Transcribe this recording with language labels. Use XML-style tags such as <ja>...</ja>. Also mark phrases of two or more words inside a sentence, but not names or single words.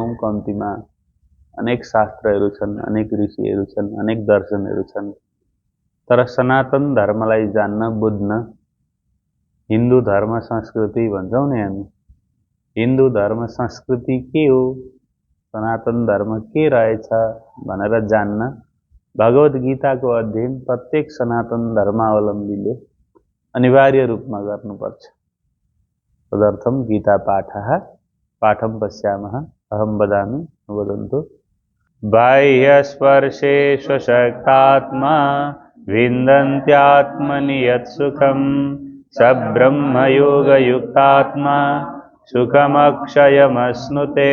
<ne>कम्तीमा अनेक शास्त्रहरू छन्, अनेक ऋषिहरू छन्, अनेक दर्शनहरू छन्, तर सनातन धर्मलाई जान्न बुझ्न हिन्दू धर्म संस्कृति भन्छौं नि हामी। हिन्दू धर्म संस्कृति के हो, सनातन धर्म के रहेछ भनेर जान्न भगवद गीताको अध्ययन प्रत्येक सनातन धर्मावलम्बीले अनिवार्य रूपमा गर्नुपर्छ।</ne> <sa>तदर्थं गीता पाठं पश्यामः। अहं वदामि वदन्तु। बाह्यस्पर्शे स्वशक्तात्मा विन्दन्त्यात्मनि यत्सुखं स ब्रह्मयोगयुक्तात्मा सुखमक्षयमश्नुते।</sa>